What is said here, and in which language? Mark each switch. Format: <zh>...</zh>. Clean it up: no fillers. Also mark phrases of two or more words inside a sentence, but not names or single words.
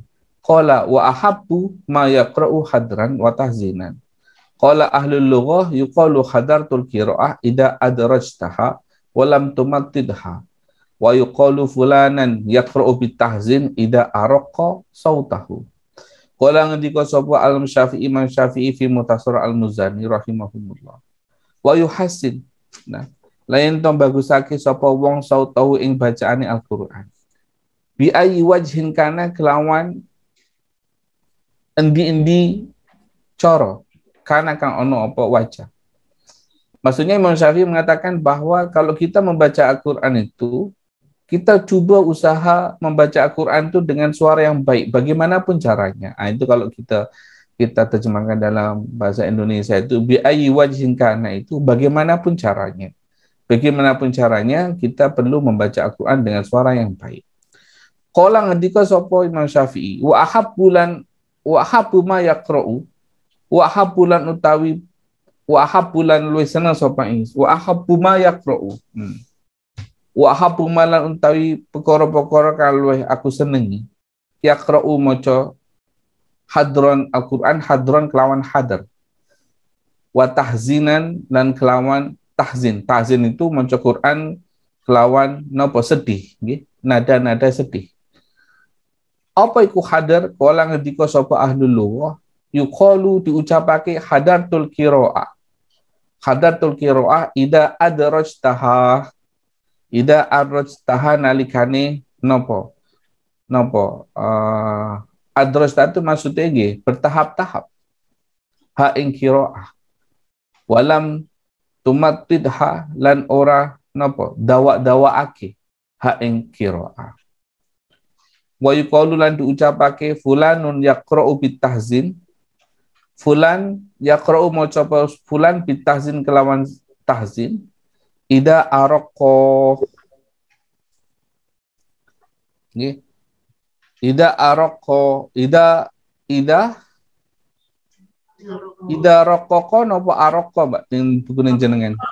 <ar>قال وأحب ما يقرأ حدرا وتحزينا. قال أهل اللغة يقال حدرت القراءة إذا أدرجتها ولم تمططها. ويقال فلانا يقرأ بتحزين إذا أرق صوته.</ar> <jv>Qala ngendika sapa Al-Syafi'i, Imam Syafi'i fi Mukhtasar Al-Muzani rahimahumullah.</jv> <ar>ويحسن.</ar> <jv>Nah, lain to bagusake sapa wong sautahu ing bacaane Al-Qur'an.</jv> <ar>بأي وجه كان</ar> <jv>kelawan endi-endi cara kana kang ono apa wajah.</jv> <id>Maksudnya Imam Syafi'i mengatakan bahwa kalau kita membaca Al-Qur'an itu, kita coba usaha membaca Al-Quran itu dengan suara yang baik, bagaimanapun caranya. Nah, itu kalau kita terjemahkan dalam bahasa Indonesia itu</id> <ar>بأي وجه كان,</ar> <id>itu bagaimanapun caranya. Bagaimanapun caranya kita perlu membaca Al-Quran dengan suara yang baik.</id> <jv>Qala ngendika sapa Imam Syafi'i,</jv> <ar>وأحب ما يقرأ,</ar> <jv>wa ahabbulan utawi wa ahabbulan luwih seneng sapa ing,</jv> <ar>وأحب ما يقرأ. وأحب</ar> <jv>malan utawi perkara-perkara kang luwih aku senengi yaqra'u maca hadron Al-Qur'an, hadron kelawan hadar,</jv> <ar>وتحزينا</ar> <jv>lan kelawan tahzin. Tahzin itu maca Quran kelawan napa sedih nggih, nada-nada sedih. Apa iku hadar? Kala ngendika sapa</jv> <ar>أهل اللغة,</ar> <jv>yuqalu diucapake</jv> <ar>حدرت القراءة. حدرت القراءة إذا أدرجتها إذا أدرجتها</ar> <jv>nalikane nopo adrajta itu maksudnya nggih bertahap-tahap ha ing qiraah,</jv> <ar>ولم تمططها</ar> <jv>lan ora nopo dawa-dawaake ha ing qiraah.</jv> <ar>ويقال</ar> <jv>lan diucapake</jv> <ar>فلان يقرأ بتحزين, فلان يقرأ</ar> <jv>maca fulan bitahzin kelawan tahzin,</jv> <ar>إذا أرق</ar> <jv>nggih,</jv> <ar>إذا أرق إذا رق</ar> <jv>napa araqqa Mbak ning buku jenengan?</jv>